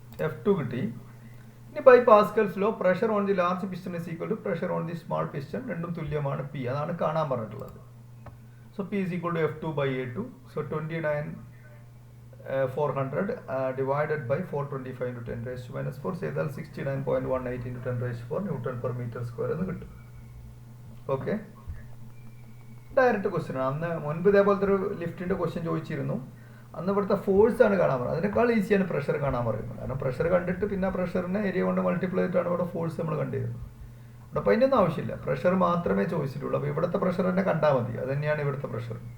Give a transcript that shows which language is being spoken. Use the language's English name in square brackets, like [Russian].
[Malayalam] F2 കിട്ടി. ഇനി [English] by Pascal's law pressure on the large piston is equal to pressure on the small piston, [Malayalam] രണ്ടും തുല്യമാണ് P. അതാണ് കാണാൻ പറഞ്ഞിട്ടുള്ളത്. [English] So P is equal to F2/A2. So 29,400 divided by 425 × 10⁻⁴ ചെയ്താൽ 69.18 × 10⁻⁴ Nm/m² [Malayalam] എന്ന് കിട്ടും. ഓക്കെ, ഡയറക്റ്റ് ക്വസ്റ്റ്യൻ ആണ്. അന്ന് മുൻപ് ഇതേപോലത്തെ ഒരു ലിഫ്റ്റിൻ്റെ ക്വസ്റ്റ്യൻ ചോദിച്ചിരുന്നു. അന്ന് ഇവിടുത്തെ ഫോഴ്സ് ആണ് കാണാൻ പറയുന്നത്. അതിനേക്കാൾ ഈസിയാണ് പ്രഷർ കാണാൻ പറയുന്നത്. കാരണം പ്രഷർ കണ്ടിട്ട് പിന്നെ പ്രഷറിനെ ഏരിയ കൊണ്ട് മൾട്ടിപ്ലൈ ചെയ്തിട്ടാണ് ഇവിടെ ഫോഴ്സ് നമ്മൾ കണ്ടിരുന്നത്. ഇവിടെ അപ്പോൾ അതിൻ്റെ ഒന്നും ആവശ്യമില്ല, പ്രഷർ മാത്രമേ ചോദിച്ചിട്ടുള്ളൂ. അപ്പോൾ ഇവിടുത്തെ പ്രഷർ തന്നെ കണ്ടാൽ മതി. അത് തന്നെയാണ് ഇവിടുത്തെ പ്രഷർ.